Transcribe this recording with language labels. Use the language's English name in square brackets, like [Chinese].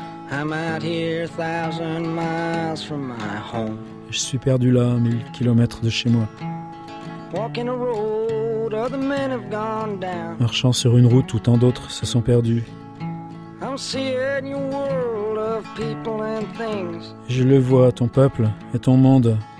[English] I'm out here a thousand miles from my home. [French] Je suis perdu là, 1000 kilomètres de chez moi. [English] Walking a road, other men have gone down. [French] Marchant sur une route où tant d'autres se sont perdus. [English] I'm seeing your world of people and things. [French] Je le vois, ton peuple et ton monde.